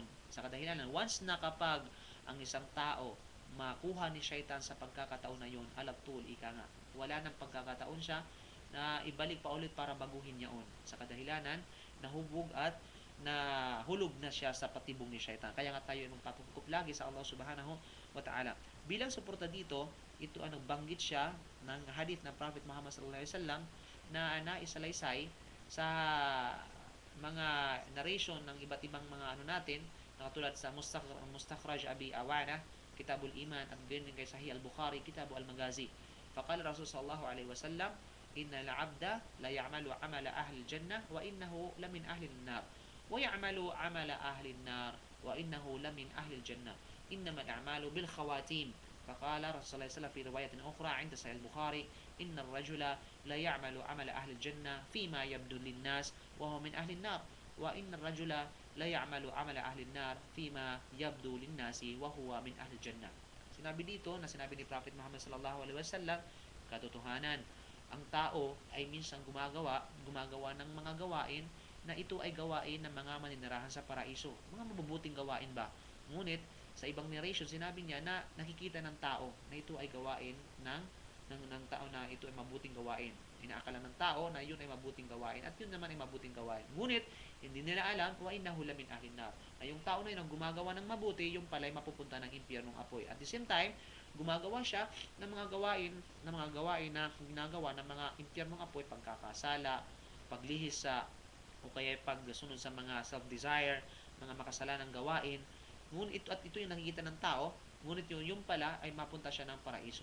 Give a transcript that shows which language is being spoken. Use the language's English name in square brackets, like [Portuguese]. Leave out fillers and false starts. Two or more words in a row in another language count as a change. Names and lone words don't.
[Filipino] Sa kadahilanan, once na kapag ang isang tao makuha ni syaitan sa pagkakataon na yun, alaptul, wala nang pagkakataon siya na ibalik pa ulit para baguhin niya on. Sa kadahilanan, nahubog at nahulog na siya sa patibong ni syaitan. Kaya nga tayo magpapukup lagi sa Allah [Arabic] سبحانه وتعالى. [Filipino] Bilang suporta dito, ito ang nagbanggit siya ng hadith ng Prophet Muhammad [Arabic] صلى الله عليه وسلم [Filipino] na naisalaysay sa mga narration ng iba't ibang mga natin, na katulad sa Mustakhraj Abi Awana, Kitabul Iman, at gayon din kay Sahih al-Bukhari, Kitab al-Maghazi. [Arabic] فقال رسول صلى الله عليه وسلم إن العبد ليعمل عمل أهل الجنة وإنه لمن أهل النار ويعمل عمل أهل النار وإنه لمن أهل الجنة إنما الأعمال بالخواتيم. فقال رسول الله صلى الله عليه وسلم في رواية أخرى عند صحيح البخاري إن الرجل لا يعمل عمل أهل الجنة فيما يبدو للناس وهو من أهل النار وإن الرجل لا يعمل عمل أهل النار فيما يبدو للناس وهو من أهل الجنة. [Filipino] Sinabi dito na sinabi ni Prophet Muhammad [Arabic] صلى الله عليه وسلم, [Filipino] katotohanan, ang tao ay minsan gumagawa ng mga gawain na ito ay gawain ng mga maninirahan sa paraiso. Mga mabubuting gawain ba? Ngunit sa ibang narration, sinabi niya na nakikita ng tao na ito ay gawain ng tao na ito ay mabuting gawain. Inaakala ng tao na yun ay mabuting gawain at yun naman ay mabuting gawain. Ngunit, hindi nila alam [Arabic] وإنه لمن أهل النار. [Filipino] Na yung tao na yun ang gumagawa ng mabuti, yung pala ay mapupunta ng impyernong apoy. [English] At the same time, [Filipino] gumagawa siya ng mga gawain na ginagawa ng mga impyernong apoy, pagkakasala, paglihis o kaya pagsunod sa mga self-desire, mga makasalanang gawain. Ngunit ito yung nakikita ng tao, ngunit yung pala ay mapunta siya ng paraiso.